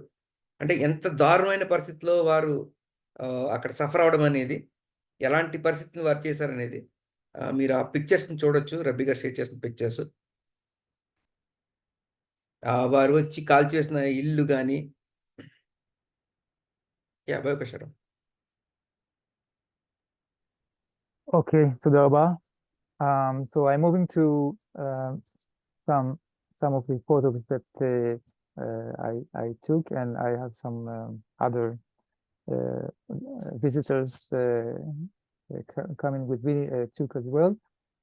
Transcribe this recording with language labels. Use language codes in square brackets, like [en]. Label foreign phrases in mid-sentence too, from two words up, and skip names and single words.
[te] అంటే ఎంత దారుణమైన పరిస్థితిలో వారు అక్కడ సఫర్ అవడం అనేది, ఎలాంటి పరిస్థితిని వారు చేశారనేది మీరు ఆ పిక్చర్స్ని చూడొచ్చు. రబ్బీ గారు షేర్ చేసిన పిక్చర్స్ వారు వచ్చి కాల్చివేసిన ఇల్లు కానీ 51 శరం. [he] Okay, תודה רבה. [en] So I'm moving to some of the photos that I took, and I have some other visitors coming with me took as well.